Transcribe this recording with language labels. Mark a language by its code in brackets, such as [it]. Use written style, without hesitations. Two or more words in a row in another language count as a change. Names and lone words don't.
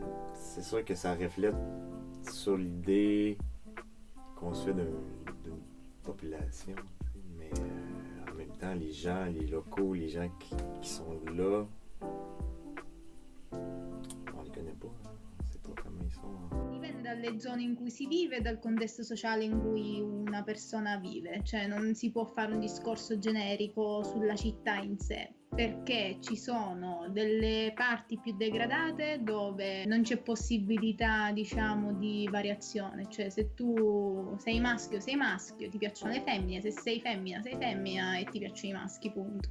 [fr] C'est sûr que ça reflète sur l'idée qu'on se fait d'une population. Mais en même temps, les gens, les locaux, les gens qui sont là, on les connaît pas. On sait pas comment ils sont. [it] Dipende dalle zone in cui si vive e dal contesto sociale in cui una persona vive, cioè non si può fare un discorso generico sulla città in sé, perché ci sono delle parti più degradate dove non c'è possibilità, diciamo, di variazione, cioè se tu sei maschio, ti piacciono le femmine, se sei femmina e ti piacciono i maschi, punto.